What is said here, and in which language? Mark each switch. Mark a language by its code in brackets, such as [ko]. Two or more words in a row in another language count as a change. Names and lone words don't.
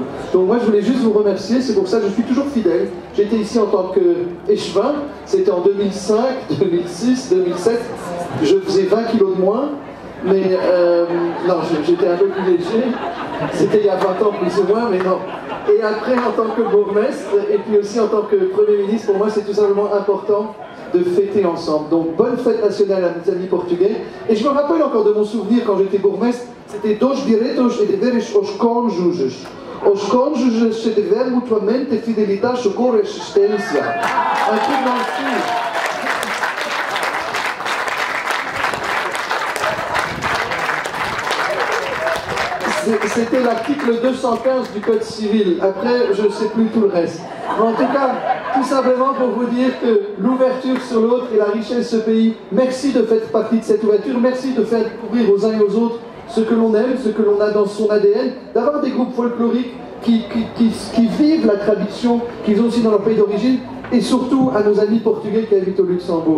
[fr] Donc moi je voulais juste vous remercier, c'est pour ça que je suis toujours fidèle. J'étais ici en tant qu'échevin, c'était en 2005, 2006, 2007, je faisais 20 kilos de moins, mais non, j'étais un peu plus léger, c'était il y a 20 ans plus ou moins, mais non. Et après en tant que bourgmestre, et puis aussi en tant que Premier ministre, pour moi c'est tout simplement important de fêter ensemble. Donc bonne fête nationale à mes amis portugais. Et je me rappelle encore de mon souvenir quand j'étais bourgmestre, c'était [pt] dos direitos e deveres aos cônjuges. Os cônjuges se dever mutuamente fidelidade, socorro e assistência. [fr] Un truc dans le style. C'était l'article 215 du Code civil. Après, je ne sais plus tout le reste. Mais en tout cas, tout simplement pour vous dire que l'ouverture sur l'autre et la richesse de ce pays, merci de faire partie de cette ouverture, merci de faire découvrir aux uns et aux autres ce que l'on aime, ce que l'on a dans son ADN, d'avoir des groupes folkloriques qui vivent la tradition qu'ils ont aussi dans leur pays d'origine, et surtout à nos amis portugais qui habitent au Luxembourg.